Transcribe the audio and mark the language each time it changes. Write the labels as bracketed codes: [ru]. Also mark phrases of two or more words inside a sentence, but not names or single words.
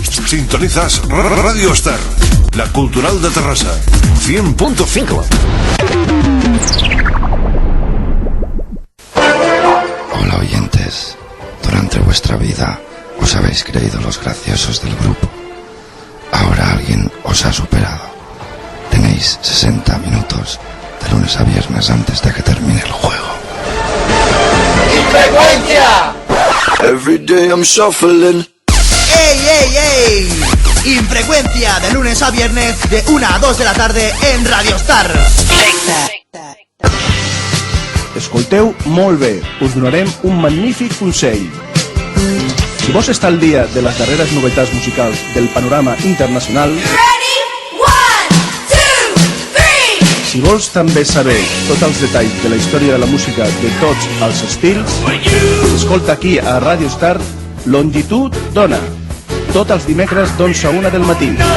[es] Sintonizas Radio Star, la cultural de Terrassa, 100.5. Hola oyentes, durante vuestra vida os habéis creído los graciosos del grupo. Ahora alguien os ha superado. Tenéis 60 minutos de lunes a viernes antes de que termine el juego. ¡Infrecuencia! [en] Every day I'm shuffling. ¡Ey, ey, ey! [es] Infrecuencia de lunes a viernes de 1 a 2 de la tarde en Radio Star. [ca] Escolteu molt bé, us donarem un magnífic consell. Si vols estar al dia de les darreres novetats musicals del panorama internacional, si vols també saber tots els detalls de la història de la música de tots els estils, escolta aquí a Radio Star Longitud Dona, tots els dimecres d'11 a 1 del matí.